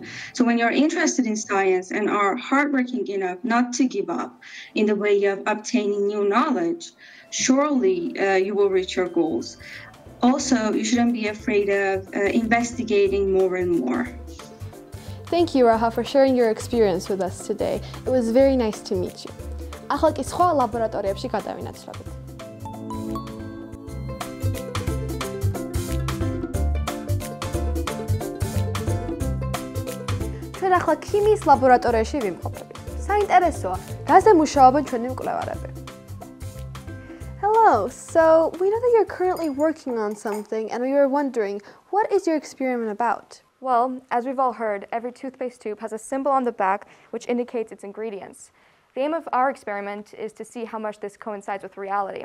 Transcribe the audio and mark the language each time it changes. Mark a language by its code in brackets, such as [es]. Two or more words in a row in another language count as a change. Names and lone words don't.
[en] So when you're interested in science and are hardworking enough not to give up in the way of obtaining new knowledge, surely you will reach your goals. Also, you shouldn't be afraid of investigating more and more. Thank you, Raha, for sharing your experience with us today. It was very nice to meet you. [ka] ახლა კი სხვა ლაბორატორიებში გადავინაცვლებით. ჩვენ ახლა ქიმიის ლაბორატორიაში ვიმყოფებით. საინტერესოა, გაზზე მუშაობენ ჩვენი მკვლევარები. [en] Hello, so we know that you're currently working on something and we were wondering, what is your experiment about? Well, as we've all heard, every toothpaste tube has a symbol on the back which indicates its ingredients. The aim of our experiment is to see how much this coincides with reality.